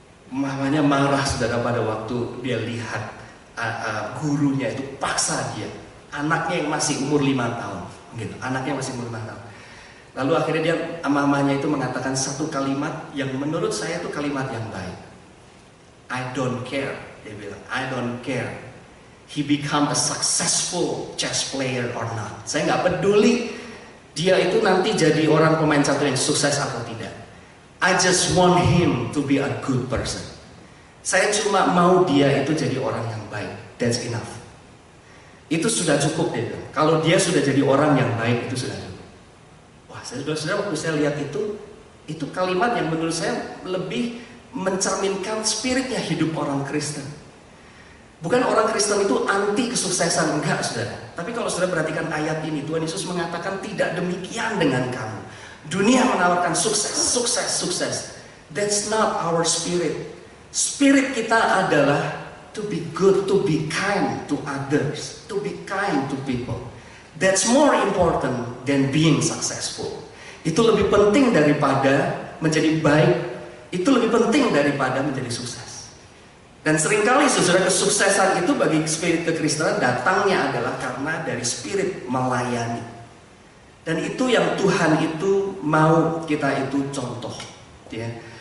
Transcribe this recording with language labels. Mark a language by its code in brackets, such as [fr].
[id] Mamanya marah saudara pada waktu dia lihat gurunya itu paksa dia. Anaknya yang masih umur 5 tahun. Gitu. Anaknya masih umur 5 tahun. Lalu akhirnya dia, mamanya itu mengatakan satu kalimat yang menurut saya itu kalimat yang baik. [en] I don't care, [id] dia bilang, [en] I don't care. He become a successful chess player or not. [id] Saya nggak peduli dia itu nanti jadi orang pemain catur yang sukses atau tidak. [en] I just want him to be a good person. [id] Saya cuma mau dia itu jadi orang yang baik. [en] That's enough. [id] Itu sudah cukup dia bilang. Kalau dia sudah jadi orang yang baik itu sudah cukup. Wah, saudara-saudara, waktu saya lihat itu kalimat yang menurut saya lebih mencerminkan spiritnya hidup orang Kristen. Bukan orang Kristen itu anti kesuksesan, enggak saudara. Tapi kalau saudara perhatikan ayat ini, Tuhan Yesus mengatakan tidak demikian dengan kamu. Dunia menawarkan sukses, sukses, sukses. [en] That's not our spirit. [id] Spirit kita adalah [en] to be good, to be kind to others, to be kind to people. That's more important than being successful. [id] Itu lebih penting daripada menjadi baik. Itu lebih penting daripada menjadi sukses. Dan seringkali saudara, kesuksesan itu bagi spirit kekristenan datangnya adalah karena dari spirit melayani. Dan itu yang Tuhan itu mau kita itu contoh, ya.